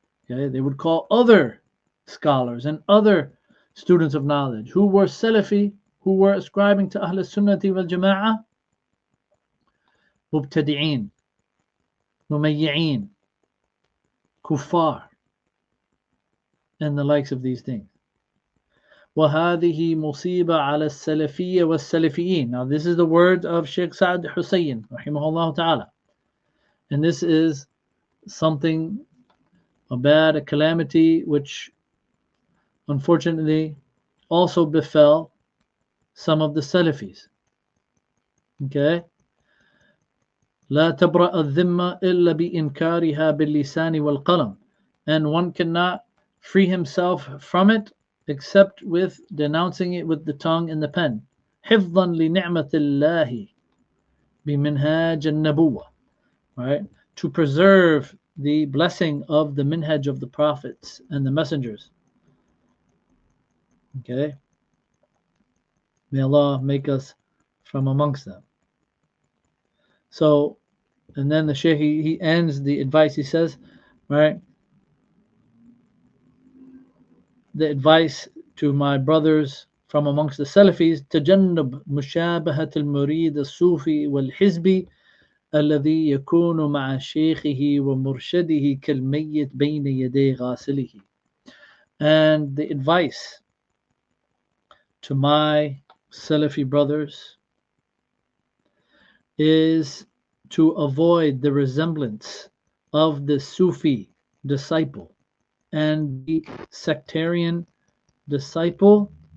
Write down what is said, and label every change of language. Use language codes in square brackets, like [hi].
[en] Okay, they would call other scholars and other students of knowledge who were Salafi, who were ascribing to Ahl Sunnati wal Jama'ah, Mubtadi'een, Mumayyi'een, Kuffar, and the likes of these things. [ar] وهذه مصيبة على السلفية والسلفيين. [en] Now this is the word of Sheikh Sa'd Hussein rahimahullah ta'ala. And this is something, a calamity which unfortunately also befell some of the Salafis. Okay? [ar] لا تبرأ الذمة إلا بإنكارها باللسان والقلم. [en] And one cannot free himself from it except with denouncing it with the tongue and the pen. [ar] حفظا لنعمة الله بمنهاج النبوة. [en] Right? To preserve the blessing of the minhaj of the prophets and the messengers. Okay? May Allah make us from amongst them. So, and then the Shaykh, he ends the advice, he says, right? The advice to my brothers from amongst the Salafis, [ar] تجنب مشابهة المريد الصوفي والحزبي الذي يكون مع شيخه ومرشده كالميت بين يدي غاسله. [en] And the advice to my Salafi brothers is to avoid the resemblance of the Sufi disciple and the sectarian disciple